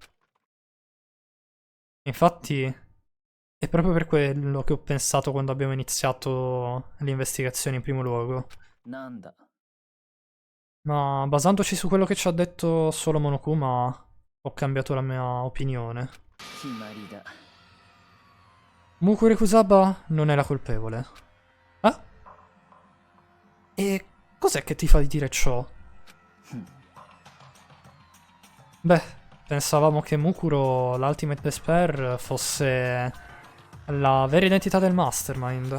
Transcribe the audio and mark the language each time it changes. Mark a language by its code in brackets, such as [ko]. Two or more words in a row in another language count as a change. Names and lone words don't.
[it] Infatti, è proprio per quello che ho pensato quando abbiamo iniziato l'investigazione in primo luogo. [ja] なんだ [it] Ma basandoci su quello che ci ha detto solo Monokuma, ho cambiato la mia opinione. [ja] 決まりだ [it] Mukure Kusaba non è la colpevole. Eh? E cos'è che ti fa dire ciò? Beh, pensavamo che Mukuro, l' [en] Ultimate Despair, [it] fosse la vera identità del Mastermind.